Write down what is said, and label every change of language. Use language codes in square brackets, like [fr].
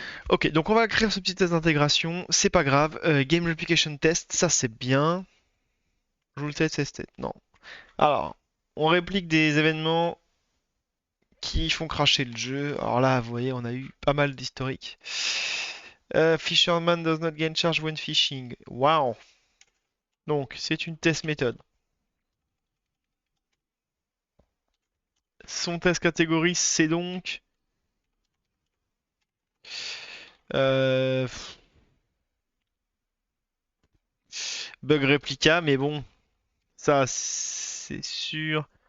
[fr] Ok, donc on va créer ce petit test d'intégration. C'est pas grave. Game Replication Test, ça c'est bien. Rule test, test, test. Non. Alors, on réplique des événements qui font cracher le jeu. Alors là, vous voyez, on a eu pas mal d'historiques. [en] Fisherman does not gain charge when fishing. Wow. [fr] Donc, c'est une test méthode. Son test catégorie, c'est donc euh, bug réplica, mais bon, ça, c'est sûr.